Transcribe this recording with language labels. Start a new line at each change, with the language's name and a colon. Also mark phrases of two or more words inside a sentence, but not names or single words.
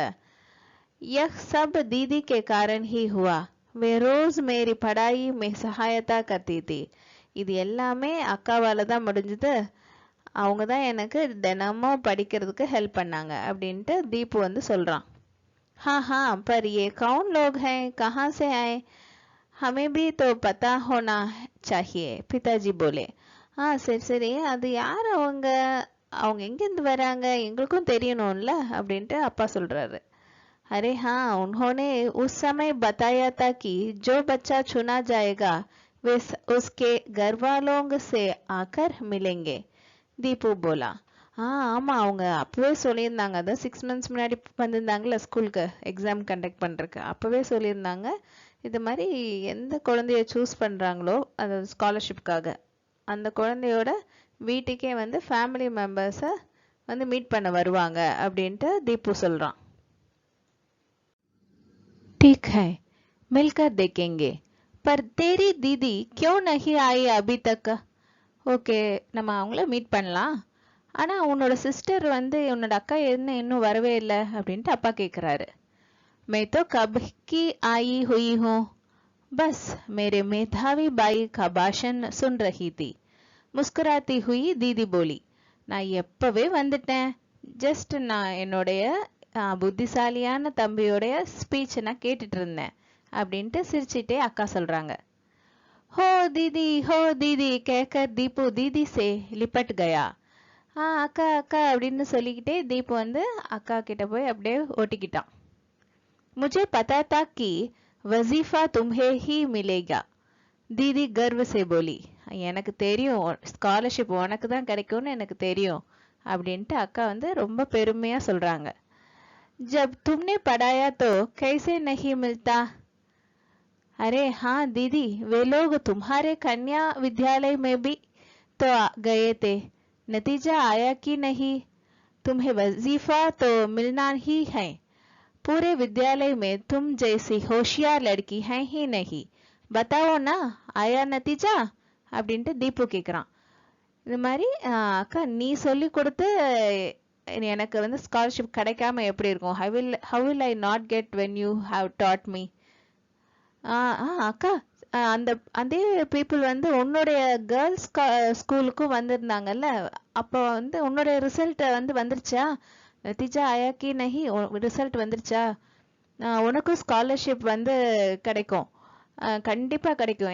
Hindi: यह सब दीदी के कारण ही हुआ. वे रोज मेरी पढ़ाई में सहायता करती थी.
Tamil: இது எல்லாமே அக்காவால தான் முடிஞ்சது, அவங்க தான் எனக்கு தினமும் படிக்கிறதுக்கு ஹெல்ப் பண்ணாங்க அப்படின்ட்டு தீபு வந்து சொல்கிறான்.
Hindi: हाँ हाँ, पर ये कौन लोग हैं, कहाँ से आए, हमें भी तो पता होना चाहिए, पिताजी बोले.
Tamil: சரி சரி, அது யார் அவங்க, அவங்க எங்கேருந்து வராங்க, எங்களுக்கும் தெரியணும்ல அப்படின்ட்டு அப்பா சொல்கிறாரு.
Hindi: अरे हाँ, उन्होंने उस समय बताया था कि जो बच्चा चुना जाएगा वे उसके घर वालों से आकर मिलेंगे, दीपू बोला.
Tamil: ஆமாம், அவங்க அப்போவே சொல்லியிருந்தாங்க. அதான் 6 months முன்னாடி வந்திருந்தாங்கல்ல ஸ்கூலுக்கு
English: exam conduct
Tamil: பண்ணுறதுக்கு, அப்போவே சொல்லியிருந்தாங்க இது மாதிரி எந்த குழந்தைய சூஸ் பண்ணுறாங்களோ அந்த ஸ்காலர்ஷிப்காக அந்த குழந்தையோட வீட்டுக்கே வந்து
English: family members
Tamil: வந்து மீட் பண்ண வருவாங்க அப்படின்ட்டு தீபு சொல்கிறான்.
Hindi: ठीक है, मिलकर देखेंगे, पर तेरी दीदी क्यों नहीं आई अभी तक?
Tamil: ஓகே, நம்ம அவங்கள மீட் பண்ணலாம், ஆனால் உன்னோட சிஸ்டர் வந்து உன்னோட அக்கா என்ன இன்னும் வரவே இல்லை அப்படின்ட்டு அப்பா கேட்குறாரு.
Hindi: मैं तो कब की आई हुई हूँ, बस मेरे मेधावी बाई का भाषण सुन रही थी. முஸ்குராத்தி हुई दीदी बोली.
Tamil: நான் எப்பவே வந்துட்டேன், ஜஸ்ட் நான் என்னுடைய புத்திசாலியான தம்பியோடைய ஸ்பீச் நான் கேட்டுட்டு இருந்தேன் அப்படின்ட்டு சிரிச்சிட்டே அக்கா சொல்றாங்க.
Hindi: हो दीदी कहकर दीपू दीदी से लिपट गया.
Tamil: அக்கா அக்கா அப்படின்னு சொல்லிக்கிட்டே தீபு வந்து அக்கா கிட்ட போய் அப்படியே ஓட்டிக்கிட்டான்.
Hindi: मुझे पता था कि वजीफा तुम्हें ही मिलेगा, दीदी गर्व से बोली.
Tamil: எனக்கு தெரியும் ஸ்காலர்ஷிப் உனக்கு தான் கிடைக்கும்னு எனக்கு தெரியும் அப்படின்ட்டு அக்கா வந்து ரொம்ப பெருமையா சொல்றாங்க.
Hindi: जब तुमने पढ़ाया तो कैसे नहीं मिलता. अरे हाँ दीदी, वे लोग तुम्हारे कन्या विद्यालय में भी तो गए थे, नतीजा आया कि नहीं. तुम्हें वजीफा तो मिलना ही है, पूरे विद्यालय में तुम जैसी होशियार लड़की है ही नहीं, बताओ ना आया नतीजा
Tamil: அப்படின்ட்டு தீபு கேட்குறான். இது மாதிரி அக்கா நீ சொல்லி கொடுத்து எனக்கு வந்து ஸ்காலர்ஷிப் கிடைக்காம எப்படி இருக்கும்,
English: how will I not get when you have taught me.
Tamil: அக்கா அந்த அதே பீப்புள் வந்து உன்னுடைய
English: girls school
Tamil: வந்திருந்தாங்கல்ல, அப்போ வந்து உன்னுடைய ரிசல்ட் வந்து வந்துருச்சா,
Hindi: नतीजा आया कि नहीं
Tamil: ரிசல்ட் வந்துருச்சா, உனக்கும் ஸ்காலர்ஷிப் வந்து கிடைக்கும், கண்டிப்பா கிடைக்கும்.